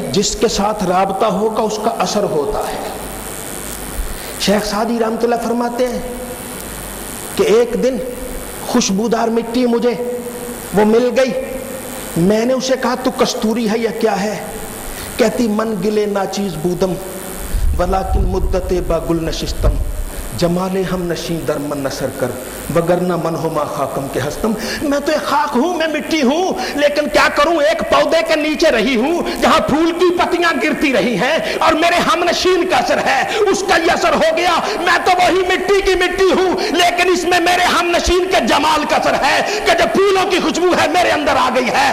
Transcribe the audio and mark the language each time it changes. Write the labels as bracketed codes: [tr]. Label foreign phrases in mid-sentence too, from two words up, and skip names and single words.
[ur] جس کے ساتھ رابطہ ہوگا اس کا اثر ہوتا ہے. شیخ سعدی رحمۃ اللہ فرماتے ہیں کہ ایک دن خوشبودار مٹی مجھے وہ مل گئی. میں نے اسے کہا تو کستوری ہے یا کیا ہے؟ [fa] کہتی من گلے ناچیز بودم ولیکن مدت با گل نشستم, جمال ہم نشین در من نثر کر وگرنہ من ہما خاکم کے ہستم. [ur] میں تو ایک خاک ہوں, میں مٹی ہوں, لیکن کیا کروں, ایک پودے کے نیچے رہی ہوں جہاں پھول کی پتیاں گرتی رہی ہیں, اور میرے ہم نشین کا اثر ہے, اس کا یہ اثر ہو گیا. میں تو وہی مٹی کی مٹی ہوں, لیکن اس میں میرے ہم نشین کے جمال کا اثر ہے کہ جب پھولوں کی خوشبو ہے میرے اندر آ گئی ہے.